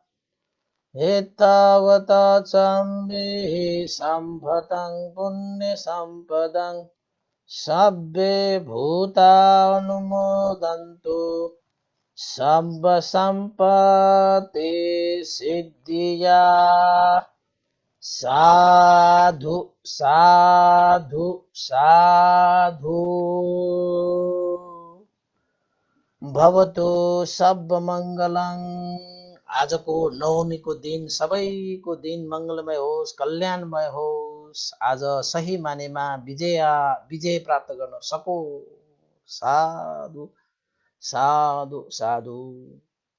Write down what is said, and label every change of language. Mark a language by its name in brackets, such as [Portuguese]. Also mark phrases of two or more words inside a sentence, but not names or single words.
[Pali] एतावता सम्मिहि सम्भतं पुण्यसम्पदं सब्बे भूतानुमोदन्तु सम्ब सम्पत्ति सिद्धिया। साधु साधु साधु। [Sanskrit] भवतु सर्वमङ्गलं। [Nepali] आजको नवमीको दिन सबैको दिन मङ्गलमय होस्, कल्याणमय होस्। आज सही मानेमा विजय प्राप्त गर्न सको। [Pali] साधु साधु साधु।